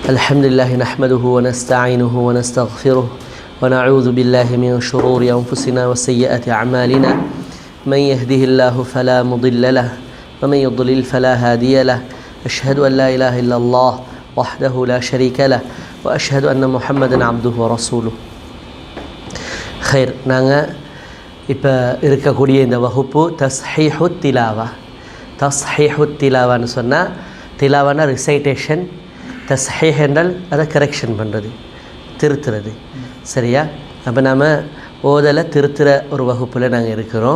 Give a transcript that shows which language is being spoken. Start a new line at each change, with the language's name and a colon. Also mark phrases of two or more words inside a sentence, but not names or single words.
Arabic: الحمد لله نحمده ونستعينه ونستغفره ونعوذ بالله من شرور أنفسنا وسيئات أعمالنا من يهده الله فلا مضل له ومن يضلل فلا هادي له أشهد أن لا إله إلا الله وحده لا شريك له وأشهد أن محمدا عبده ورسوله خير
Tamil: நாங்கள் இப்போ இருக்கக்கூடிய இந்த வகுப்பு தஸ்ஹீஹு திலாவான்னு சொன்னால் திலாவானா ரிசைட்டேஷன், தஸ்ஹீஹ் என்றால் அதை கரெக்ஷன் பண்ணுறது, திருத்துறது. சரியா? அப்போ நாம் ஓதலை திருத்துற ஒரு வகுப்பில் நாங்கள் இருக்கிறோம்.